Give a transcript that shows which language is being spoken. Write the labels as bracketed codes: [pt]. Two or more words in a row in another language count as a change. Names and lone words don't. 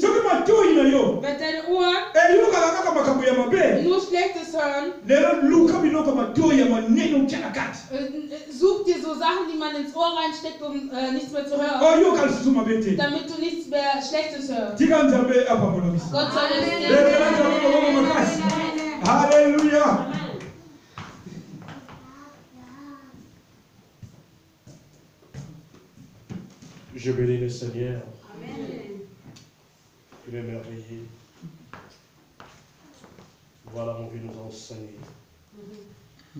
[de] Wenn deine Ohren nur Schlechtes hören, such dir so Sachen, die man ins Ohr reinsteckt, um nichts mehr zu hören. Damit du nichts mehr Schlechtes hörst. Gott soll es sehen. [fr] Alléluia. Je bénis le Seigneur. Il est merveilleux. Voilà, on veut nous enseigner.